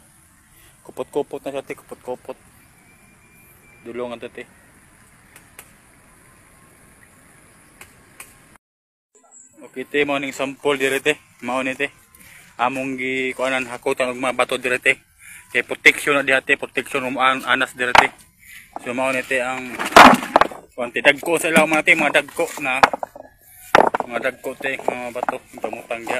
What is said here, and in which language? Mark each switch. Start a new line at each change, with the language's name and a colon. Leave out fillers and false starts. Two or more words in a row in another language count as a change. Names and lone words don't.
Cebuano: Kupot-kupot na siya te, kupot-kupot. Dulungan to te. Okay te, mao ning sample dire te. Mao ni te. Among gi kuanan hakutan og mga bato dire te. Kay protection na diha te, protection anas dire te. So mao ni te ang konti dagko sa ilaw mga dagko na mga dagko te mga bato pamutang diha.